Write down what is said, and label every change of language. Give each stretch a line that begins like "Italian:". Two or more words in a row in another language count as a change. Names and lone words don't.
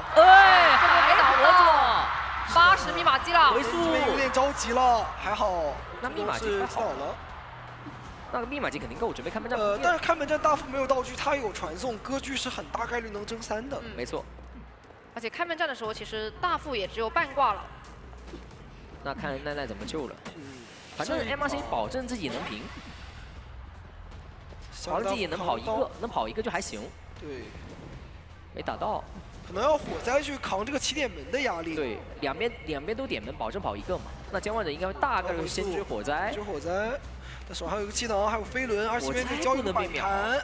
Chinese: 哎，還倒了。 80密碼機了，回速有點着急了，還好。那密碼機好了，那個密碼機肯定夠準備開門戰。但是開門戰大副沒有道具，他有傳送，割據是很大概率能爭3的。沒錯。而且開門戰的時候，其實大副也只有半掛了。那看奈奈怎麼救了。反正 MRC 保證自己能平，保證自己能跑一個就還行。對，沒打到。可能要火災去扛這個起點門的壓力。對，兩邊都點門，保證跑一個嘛。那監望者應該會大概率先追火災。追火災，他手上還有一個氣囊，還有飛輪，而且這邊交一個反彈。